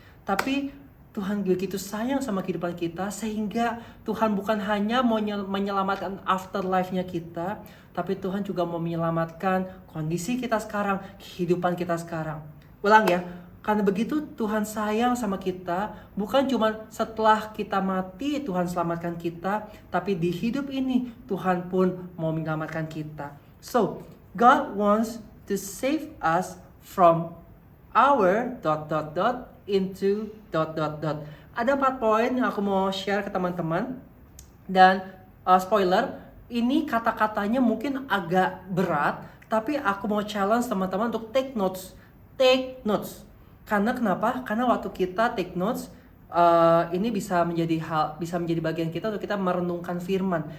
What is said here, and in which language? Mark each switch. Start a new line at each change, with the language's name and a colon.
Indonesian: Tapi Tuhan begitu sayang sama kehidupan kita, sehingga Tuhan bukan hanya mau menyelamatkan afterlife-nya kita, tapi Tuhan juga mau menyelamatkan kondisi kita sekarang, kehidupan kita sekarang. Ulang ya, karena begitu Tuhan sayang sama kita, bukan cuma setelah kita mati Tuhan selamatkan kita, tapi di hidup ini Tuhan pun mau menyelamatkan kita.
English: So, God wants to save us from our ... into ...
Indonesian: Ada 4 poin yang aku mau share ke teman-teman. Dan spoiler, ini kata-katanya mungkin agak berat, tapi aku mau challenge teman-teman untuk
English: take notes. Take notes.
Indonesian: Karena kenapa? Karena waktu kita
English: take notes,
Indonesian: ini bisa menjadi bagian kita untuk kita merenungkan firman.